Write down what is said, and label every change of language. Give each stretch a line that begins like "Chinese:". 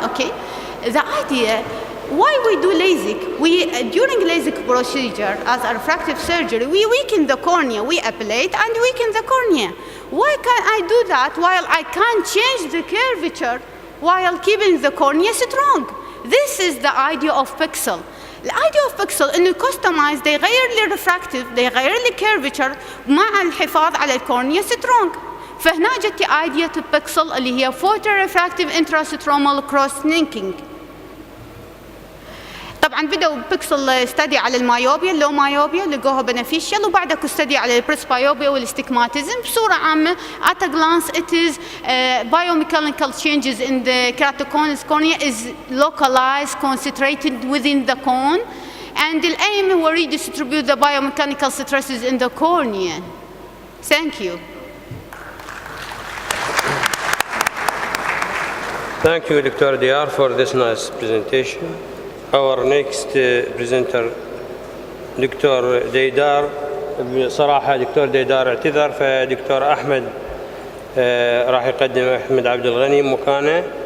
English: Okay, the idea why we do LASIK. We during LASIK procedure as a refractive surgery, we weaken the cornea. We ablate and weaken the cornea. Why can I do that while I can change the curvature while keeping the cornea strong? This is the idea of pixel.
Arabic: الايديا اوف بيكسل انه كستمايز ده يغير لي الريفراكتيف ده يغير لي كيرفتشر مع الحفاظ على الكورنيا سترونج. فهنا جت ايديا بيكسل اللي هي فوتو ريفراكتيف انتراسترومال كروس لينكينج. طبعا بدأوا بيكسل ستدي على المايوبيا اللو مايوبيا لقوها بنفيشال وبعدها ستدي على البريسبايوبيا والاستجماتيزم. بصورة عامة
English: at a glance it is biomechanical changes in the keratoconus cornea is localized concentrated within the cone and the aim will redistribute the biomechanical stresses in the cornea. Thank you. Thank you, Dr. Diyar, for this nice presentation. Our next presenter doctor Didar.
Arabic: بصراحة دكتور ديدار اعتذر فدكتور أحمد راح يقدم أحمد عبد الغني مكانه.